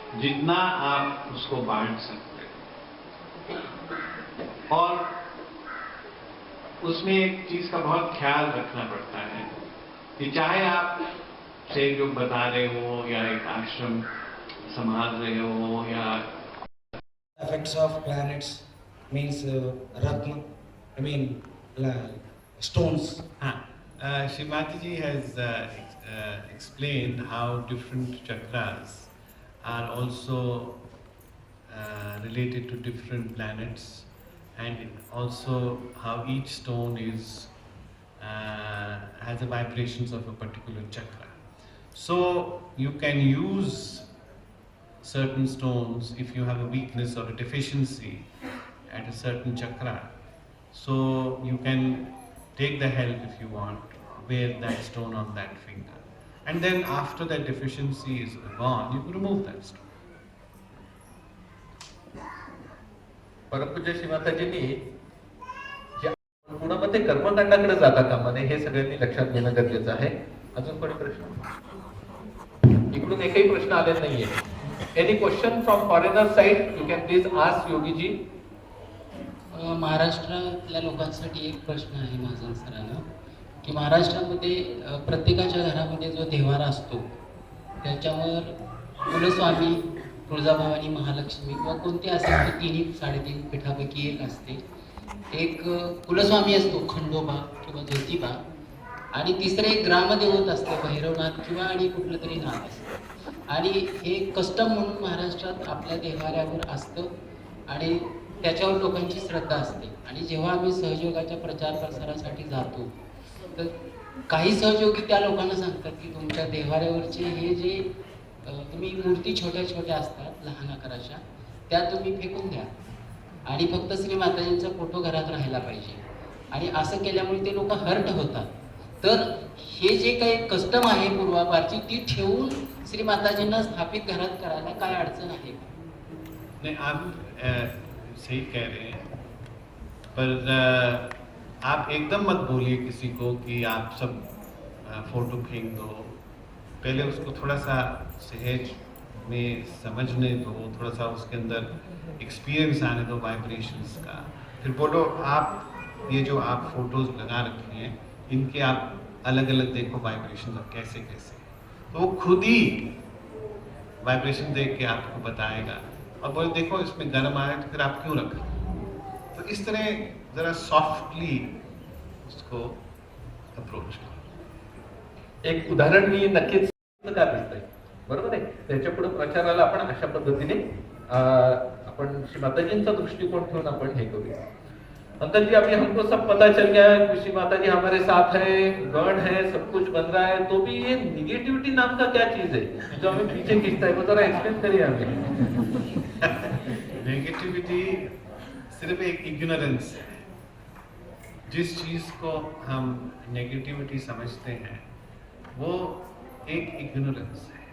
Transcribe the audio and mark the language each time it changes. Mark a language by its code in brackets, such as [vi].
[hi] जितना आप उसको बांट सकते हो, और उसमें एक चीज का बहुत ख्याल रखना पड़ता है कि चाहे आप सहयोग बता रहे हो या एक आश्रम संभाल रहे हो या [en] effects of planets means ratna, I mean stones. Shri Mataji has explained how different chakras are also related to different planets, and also how each stone is has the vibrations of a particular chakra. So you can use certain stones if you have a weakness or a deficiency at a certain chakra. So you can take the help if you want, wear that stone on that finger. And then after that deficiency is gone, you can remove that stone. [mr] परमपूज्य श्रीमाताजींनी जे गुणामध्ये कर्मकांडाकडे जाता कामा नये हे सगळ्यांनी लक्षात घेणं गरजेचं आहे. अजून कोणी प्रश्न? इकडून एकही प्रश्न आलेला नाहीये. [en] Any question from foreigner side? You can please ask Yogi ji. [mr] महाराष्ट्रातल्या लोकांसाठी एक प्रश्न आहे माझा सरांना की महाराष्ट्रामध्ये प्रत्येकाच्या घरामध्ये जो देव्हारा असतो त्याच्यावर कुलस्वामी, तुळजाभवानी, महालक्ष्मी किंवा कोणते असेल ते तिन्ही 3.5 पीठापैकी एक असते. एक कुलस्वामी असतो खंडोबा किंवा ज्योतिबा आणि तिसरं एक ग्रामदेवत असतं भैरवनाथ किंवा आणि कुठलं तरी नाथ असतं. आणि हे कस्टम म्हणून महाराष्ट्रात आपल्या देव्हाऱ्यावर असतं आणि त्याच्यावर लोकांची श्रद्धा असते. आणि जेव्हा आम्ही सहयोगाच्या प्रचार प्रसारासाठी जातो तर काही सहयोगी त्या लोकांना सांगतात की तुमच्या देव्हाऱ्यावरचे हे जे तुम्ही मूर्ती छोट्या छोट्या असतात लहान आकाराच्या त्या तुम्ही फेकून द्या आणि फक्त श्री माताजींचा फोटो घरात राहायला पाहिजे. आणि असं केल्यामुळे ते लोक हर्ट होतात. तर हे जे काही कस्टम आहे पूर्वापारची ती ठेवून श्री माताजींना स्थापित घरात करायला काय अडचण आहे का? [hi] नहीं, आप सही कह रहे हैं, पर आप एकदम मत बोलिए किसी को कि आप सब फोटो फेंक दो. पहले उसको थोड़ा सा सहज में समझने दो, थोड़ा सा उसके अंदर एक्सपीरियंस आने दो वाइब्रेशंस का. फिर बोलो आप ये जो आप फोटोज लगा रखी हैं इनके आप अलग अलग देखो वाइब्रेशन कैसे कैसे. तो वो खुद ही वाइब्रेशन देख के आपको बताएगा और बोले देखो इसमें गर्म आ रहा है तो फिर आप क्यों रख. तो इस तरह जरा सॉफ्टली उसको अप्रोच करो. [mr] एक उदाहरण मी नक्कीच का दिसतंय, बरोबर आहे. त्याच्या पुढे प्रचाराला आपण अशा पद्धतीने आपण श्री माताजींचा दृष्टिकोन ठेवून आपण हे करूया. [hi] अंकल जी अभी हमको सब पता चल गया है, श्री माता जी हमारे साथ है, गण है, सब कुछ बन रहा है. तो भी ये निगेटिविटी नाम का क्या चीज है जो हमें पीछे खींचता है, वो जरा एक्सप्लेन करिए हमें. नेगेटिविटी सिर्फ एक इग्नोरेंस है. जिस चीज को हम नेगेटिविटी समझते हैं वो एक इग्नोरेंस है.